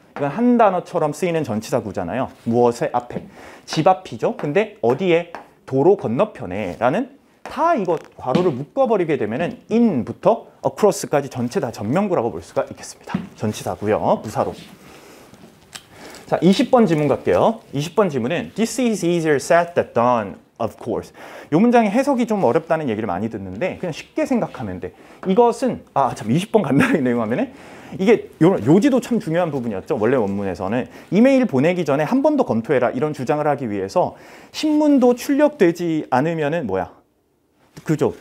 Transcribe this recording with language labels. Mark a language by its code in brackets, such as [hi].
[ko] 이건 한 단어처럼 쓰이는 전치사 구잖아요. 무엇의 앞에? 집 앞이죠. 근데 어디에? 도로 건너편에 라는 다 이거 괄호를 묶어버리게 되면은 in부터 across까지 전체 다 전명구라고 볼 수가 있겠습니다. 전치사고요. 부사로. 자, 20번 지문 갈게요. 20번 지문은 [en] This is easier said than done. Of course. [ko] 이 문장의 해석이 좀 어렵다는 얘기를 많이 듣는데 그냥 쉽게 생각하면 돼. 이것은 참 20번 간단하게 내용하면은 이게 요지도 참 중요한 부분이었죠. 원래 원문에서는 이메일 보내기 전에 한 번 더 검토해라 이런 주장을 하기 위해서 신문도 출력되지 않으면은 뭐야? 그죠.